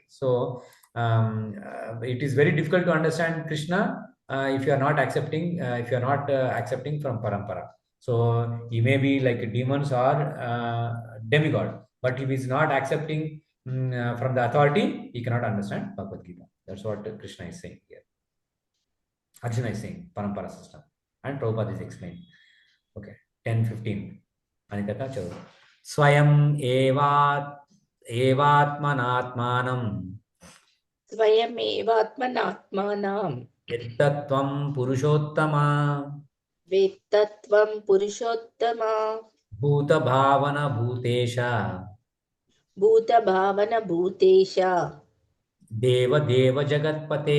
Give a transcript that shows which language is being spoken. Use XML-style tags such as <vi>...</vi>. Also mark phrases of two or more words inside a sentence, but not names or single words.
<en>So it is very difficult to understand Krishna if you are not accepting from parampara. So he may be like demons or demigod, but if he is not accepting from the authority, he cannot understand Bhagavad Gita. That's what Krishna is saying here. Arjuna is saying parampara system, and Prabhupada is explaining. Okay, 10:15. Anikata chalo.</en> <sa>स्वयमेवात्मनात्मानम् స్వయమేవాత్మనాత్మానం యత్తత్వం పురుషోత్తమ వేత్తత్వం పురుషోత్తమ భూత భావన భూతేశ భూత భావన భూతేశ దేవ జగత్పతే.</sa>